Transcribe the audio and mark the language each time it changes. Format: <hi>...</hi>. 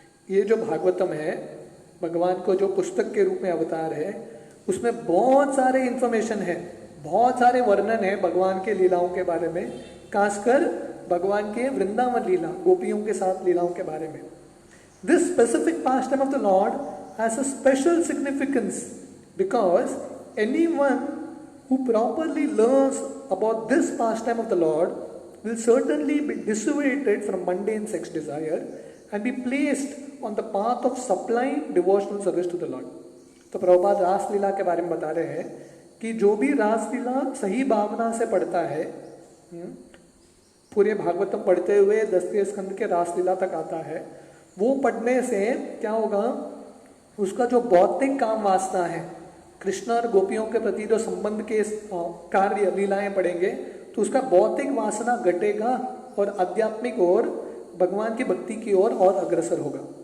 <hi>ये जो भागवतम है, भगवान को जो पुस्तक के रूप में अवतार है, उसमें बहुत सारे इंफॉर्मेशन है, बहुत सारे वर्णन है भगवान के लीलाओं के बारे में, खासकर भगवान के वृंदावन लीला, गोपियों के साथ लीलाओं के बारे में।</hi> <en>This specific pastime of the Lord has a special significance because anyone who properly learns about this pastime of the Lord will certainly be dissuaded from mundane sex desire and be placed on the path of sublime devotional service to the Lord.</en> <hi>तो प्रभुपाद रास लीला के बारे में बता रहे हैं कि जो भी रास लीला सही भावना से पढ़ता है, पूरे भागवतम पढ़ते हुए 10वें स्कंद के रास लीला तक आता है, वो पढ़ने से क्या होगा? उसका जो भौतिक काम वासना है, कृष्ण और गोपियों के प्रति जो संबंध के कार्य लीलाएं पढ़ेंगे, तो उसका भौतिक वासना घटेगा और आध्यात्मिक और भगवान की भक्ति की ओर और अग्रसर होगा।</hi>